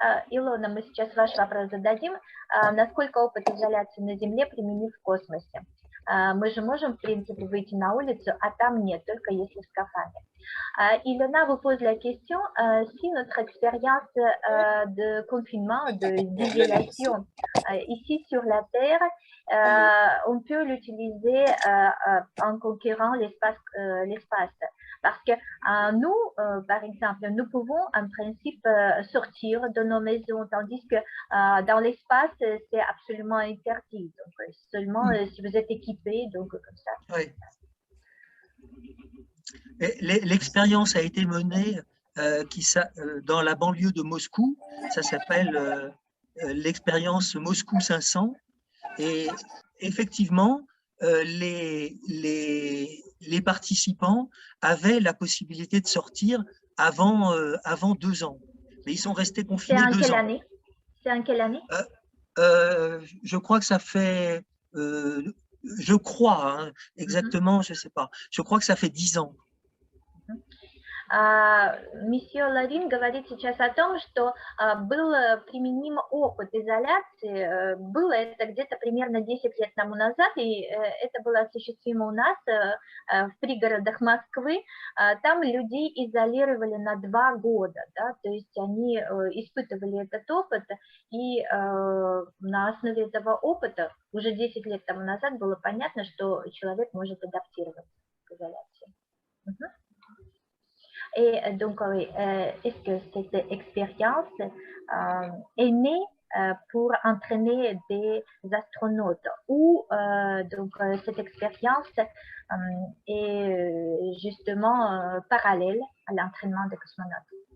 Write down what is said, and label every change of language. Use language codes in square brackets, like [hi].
[ru] Илона, мы сейчас ваш вопрос зададим. Насколько опыт изоляции на Земле применив в космосе? Мы же можем, в принципе, выйти на улицу, а там нет, только если в скафандре. [fr] Ilona vous pose la question si notre expérience de confinement, d'isolation ici sur la Terre, on peut l'utiliser en conquérant l'espace. Parce que nous, par exemple, nous pouvons en principe sortir de nos maisons, tandis que dans l'espace, c'est absolument interdit. Donc, seulement si vous êtes équipé, donc comme ça. Oui. L'expérience a été menée dans la banlieue de Moscou. Ça s'appelle l'expérience Moscou 500. Et effectivement, les participants avaient la possibilité de sortir avant 2 ans. Mais ils sont restés confinés 2 ans. C'est en quelle année? Je crois que ça fait... je crois, hein, exactement, je ne sais pas. Je crois que ça fait 10 ans. [ru] Месье Ларин говорит сейчас о том, что был применим опыт изоляции. Было это где-то примерно 10 лет тому назад, и это было осуществимо у нас в пригородах Москвы. Там людей изолировали на 2 года, да, то есть они испытывали этот опыт, и на основе этого опыта уже 10 лет тому назад было понятно, что человек может адаптироваться к изоляции. [fr] Et donc, est-ce que cette expérience est née pour entraîner des astronautes ou donc cette expérience est justement parallèle à l'entraînement des cosmonautes?